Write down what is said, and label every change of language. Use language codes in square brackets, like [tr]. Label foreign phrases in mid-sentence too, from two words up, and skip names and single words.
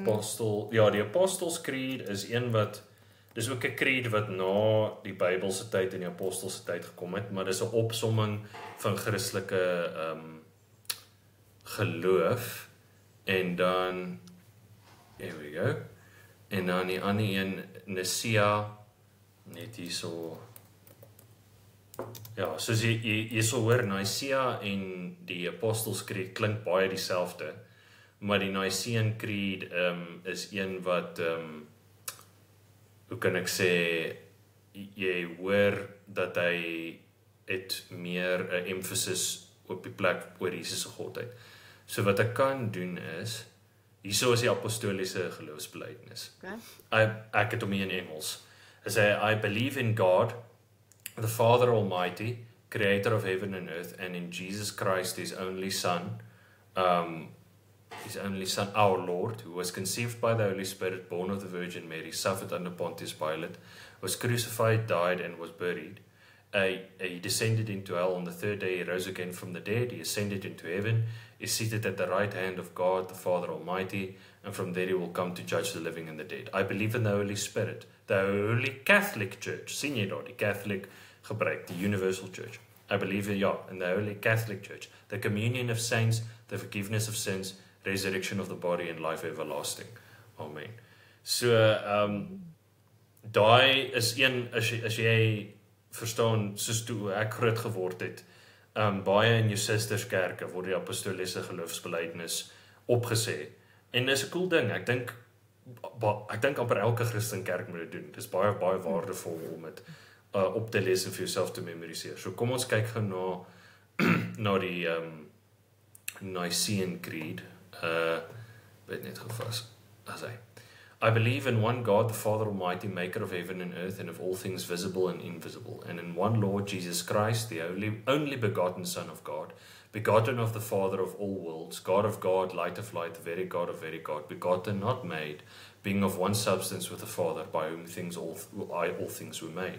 [af] die Apostles Creed is een wat, dis ook 'n creed wat na die Bybelse tyd en die Apostelse tyd gekom het, maar dis 'n opsomming van Christelike geloof, en dan, [en] here we go, [af] en dan die ander een, Nicea, net hierso, ja, soos jy sal hoor, Nicea en die Apostles Creed klink baie dieselfde, maar die Nicene Creed is een wat, hoe kan ek sê, jy hoor dat hy het meer 'n emphasis op die plek oor Jesus se godheid. So wat ek kan doen is, hierso is die apostoliese geloofsbelijdenis. Okay. Ek het hom hier in Engels. Hy sê, [en] I believe in God, the Father Almighty, creator of heaven and earth, and in Jesus Christ, his only Son, our Lord, who was conceived by the Holy Spirit, born of the Virgin Mary, suffered under Pontius Pilate, was crucified, died, and was buried. He descended into hell. On the third day he rose again from the dead. He ascended into heaven, is seated at the right hand of God, the Father Almighty, and from there he will come to judge the living and the dead. I believe in the Holy Spirit, the Holy Catholic Church. [af] Sien jy daar, die Catholic gebruik, die [en] Universal Church. I believe in the Holy Catholic Church, the communion of saints, the forgiveness of sins, resurrection of the body, and life everlasting. Amen. [af] So, daai is een, as jy verstaan, soos toe ek groot geword het, baie in jou sisterskerke word die apostoliese geloofsbelijdenis opgesê. En dis 'n cool ding, ek dink amper elke Christen kerk moet dit doen. Dis baie waardevol om dit op te lees en vir jouself te memoriseer. So kom ons kyk gou na die Nicene Creed. Weet net gevas. [en] As I believe in one God, the Father Almighty, maker of heaven and earth, and of all things visible and invisible, and in one Lord Jesus Christ, the only begotten Son of God, begotten of the Father of all worlds, God of God, light of light, the very God of very God, begotten, not made, being of one substance with the Father, by whom all things were made.